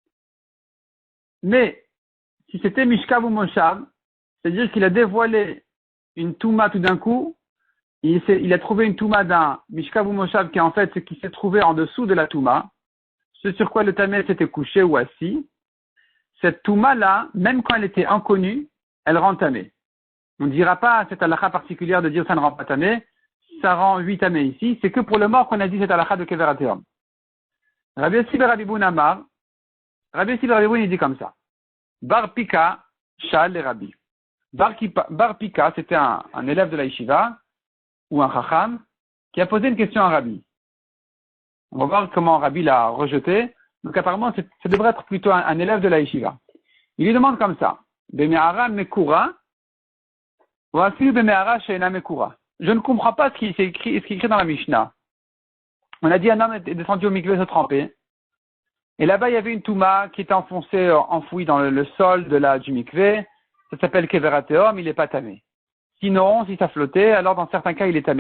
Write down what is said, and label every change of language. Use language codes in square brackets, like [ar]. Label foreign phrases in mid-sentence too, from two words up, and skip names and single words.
[fr] Mais, si c'était mishkav ou moshav, c'est-à-dire qu'il a dévoilé une touma tout d'un coup, il a trouvé une touma d'un mishkav ou moshav qui est en fait ce qui s'est trouvé en dessous de la touma, ce sur quoi le tamé s'était couché ou assis, cette touma-là, même quand elle était inconnue, elle rend tamé. On ne dira pas à cette halakha particulière de dire ça ne rend pas tamé, ça rend 8 tamé ici, c'est que pour le mort qu'on a dit cette halakha de keverateom. Rabbi Yossi ben Rabbi Boun Amar, Rabbi Yossi ben Rabbi Boun, il dit comme ça. [he] בר פיקא שאל את רבי. [fr] Bar Pika, c'était un élève de la yeshiva, ou un chacham, qui a posé une question à Rabbi. On va voir comment Rabbi l'a rejeté. Donc apparemment, ça devrait être plutôt un élève de la yeshiva. Il lui demande comme ça. [he] במערה מקורה או אפילו במערה שאינה מקורה. [fr] Je ne comprends pas ce qui est écrit dans la Mishnah. On a dit un homme est descendu au mikvé se tremper. Et là-bas, il y avait une touma qui était enfouie dans le sol du mikvé. Ça s'appelle keverateom, il n'est pas tamé. Sinon, si ça flottait, alors dans certains cas, il est tamé.